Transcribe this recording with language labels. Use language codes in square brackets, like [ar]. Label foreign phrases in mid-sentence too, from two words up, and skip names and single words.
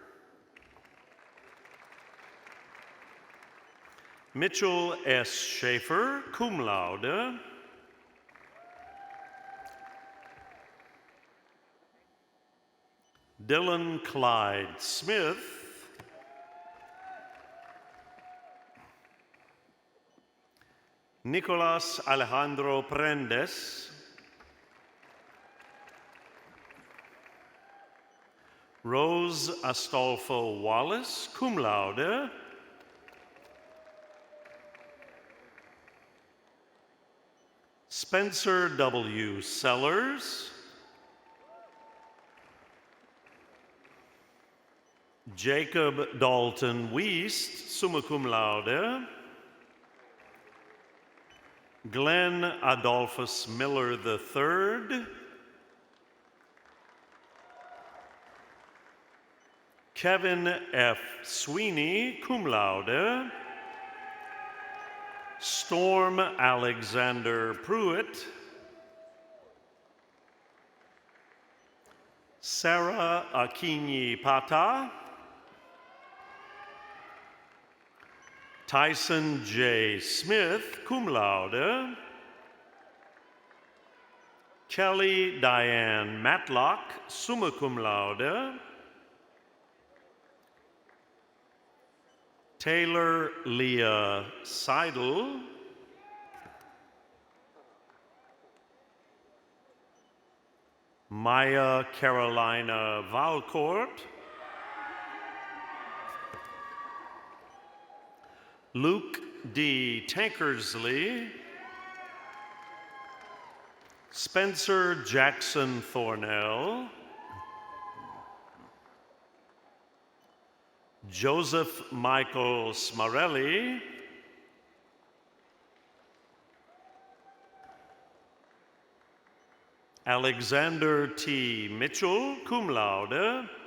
[en] Mitchell S. [la] Schaefer, cum laude. [en] Dylan Clyde Smith. Nicolas Alejandro Prendes. Rose Astolfo Wallace, [la] cum laude. [en] Spencer W. Sellers. Jacob Dalton Wiest, [la] summa cum laude. [en] Glenn Adolphus Miller III. Kevin F. Sweeney, [la] cum laude. [en] Storm Alexander Pruitt. Sarah Akinyi Pata. Tyson J. Smith, [la] cum laude. [en] Kelly Diane Matlock, [la] summa cum laude. [en] Taylor Leah Seidel. Maya Carolina Valcourt. Luke D. Tankersley. Spencer Jackson Thornell. Joseph Michael Smarelli. Alexander T. Mitchell, [la] cum laude.